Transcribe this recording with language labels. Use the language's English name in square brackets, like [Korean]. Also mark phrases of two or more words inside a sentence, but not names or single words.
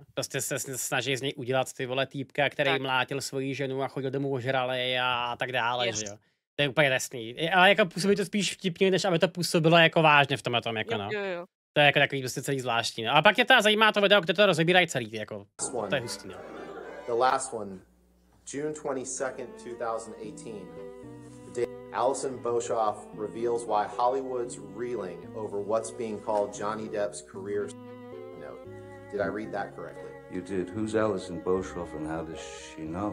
[Czech] Prostě se snaží z něj udělat ty vole týpka, který Tak. mlátil svoji ženu a chodil domů ožralej a tak dále, Yes. že jo. To je úplně jasný. Ale jako působí to spíš vtipně, než aby to působilo jako vážně v tomhle tom, jako no. Jo. To je jako takový prostě celý zvláštní, no. A pak je to zajímá to video, kde to rozebírají celý, jako. To je hustý, no. [English] The last one, June 22nd, 2018. The day Alison Boshoff reveals why Hollywood's reeling over what's being called Johnny Depp's career note. Did I read that correctly? You did. Who's Alison Boshoff and how does she know?